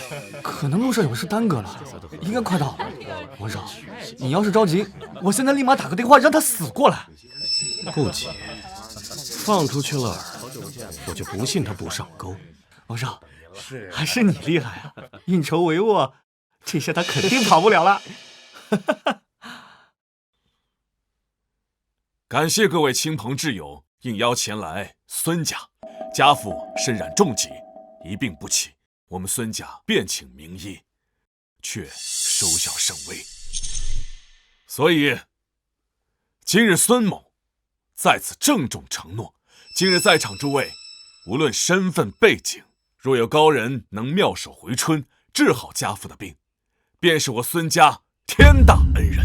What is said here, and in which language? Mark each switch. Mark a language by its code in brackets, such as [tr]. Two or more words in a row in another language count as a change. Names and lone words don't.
[zh] 可能路上有事耽擱了，應該快到了。王少，你要是着急，我現在立馬打個電話讓他死過來。不急，放出去了饵，我就不信他不上鈎。王少，還是你厲害啊！运筹帷幄，這下他肯定跑不了了。感謝各位親朋摯友應邀前來孫家。家父身染重疾，一病不起，我們孫家便請名醫，卻收效甚微。所以今日孫某在此鄭重承諾，今日在場諸位，無論身份背景，若有高人能妙手回春，治好家父的病，便是我孫家天大恩人。